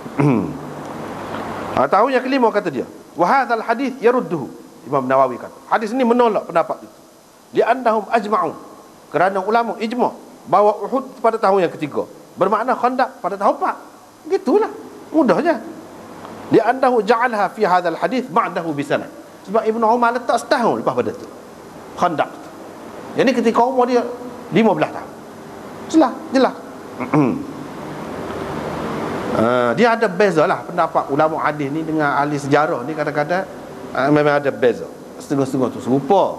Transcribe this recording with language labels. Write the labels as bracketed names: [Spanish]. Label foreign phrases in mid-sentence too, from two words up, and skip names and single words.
[Malay] Tahun yang kelima kata dia, [Arabic] وهذا الحديث يرده. [Malay] Imam Nawawi kata, hadis ini menolak pendapat itu. [Arabic] لأنهم أجمعوا, [Malay] kerana ulama ijma' bahawa Uhud pada tahun yang ketiga, bermakna Khandaq pada tahun 4. Gitulah, mudahnya. [Arabic] لأنه جعلها في هذا الحديث بعده بسنة. [Malay] Sebab Ibn Umar letak setahun lepas pada tu Khandaq. Yang ni ketika umur dia 15 tahun. Jelas. Dia ada beza lah pendapat ulama hadis ni dengan ahli sejarah ni. Kadang-kadang memang ada beza. Setengah-setengah tu serupa.